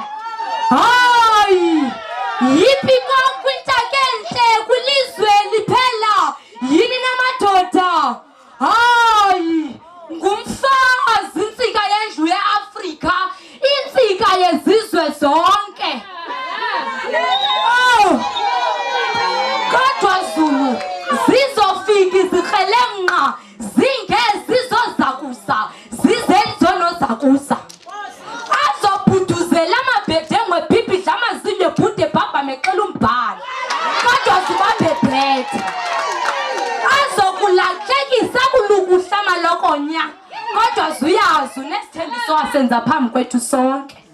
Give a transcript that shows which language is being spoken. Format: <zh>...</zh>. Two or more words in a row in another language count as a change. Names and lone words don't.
<xh>Hayi, yipi kwintsake enhle kwilizwe liphela yini namadoda. Hayi, ngumfazi intsika yendlu yeAfrika, intsika yezizwe zonke. Oh, kodwa Zulu zizofika izikrelemnqa zingezizozakusa zizenzonozakusa azobhuduzela amabhedengwe bhibhidla amazinyo ebhude bhaba mexela umbhalo kodwa zibambe bhethe azokulahlekisa kulukuhla amalokonya kodwa zuyazi unesithembiso wasenza phambi kwethu sonke.</xh>